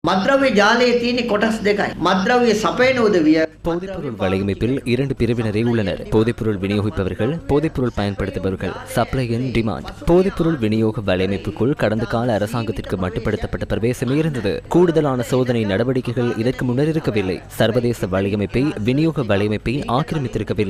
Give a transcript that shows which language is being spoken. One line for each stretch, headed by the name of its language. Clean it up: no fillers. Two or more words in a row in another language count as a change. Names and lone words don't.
Sinhala: මද්‍රව්‍ය ජාලයේ තියෙන කොටස් දෙකයි. මද්‍රව්‍ය සපයන උදවිය
Tamil: போதைப்பொருள் வலையமைப்பில் இரண்டு பிரிவினரே உள்ளனர். போதைப்பொருள் விநியோகிப்பவர்கள், போதைப்பொருள் பயன்படுத்துபவர்கள்,
English: supply and demand.
Tamil: போதைப்பொருள் விநியோக வலையமைப்புக்குள் கடந்த கால அரசாங்கத்திற்கு மட்டுப்படுத்தப்பட்ட பிரவேசமே இருந்தது. கூடுதலான சோதனை நடவடிக்கைகள் இதற்கு முன்னர் இருக்கவில்லை. சர்வதேச வலையமைப்பை, விநியோக வலையமைப்பை ஆக்கிரமித்திருக்கவில்லை.